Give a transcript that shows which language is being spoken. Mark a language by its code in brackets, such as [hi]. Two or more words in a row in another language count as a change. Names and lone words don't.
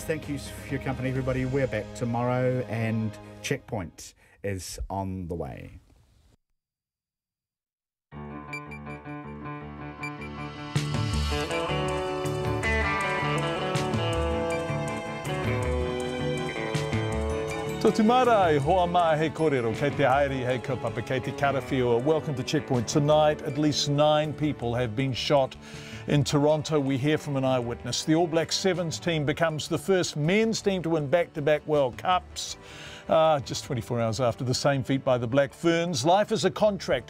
[en] Thank you for your company, everybody. We're back tomorrow, and Checkpoint is on the way. [mi] So Tumara, hoa mai he kōrero, kei te haere he kaupapa, kei te karawhiua. [en] Welcome to Checkpoint. Tonight, at least 9 people have been shot in Toronto. We hear from an eyewitness. The All Black Sevens team becomes the first men's team to win back-to-back World Cups. Just 24 hours after the same feat by the Black Ferns. Life as a contractor.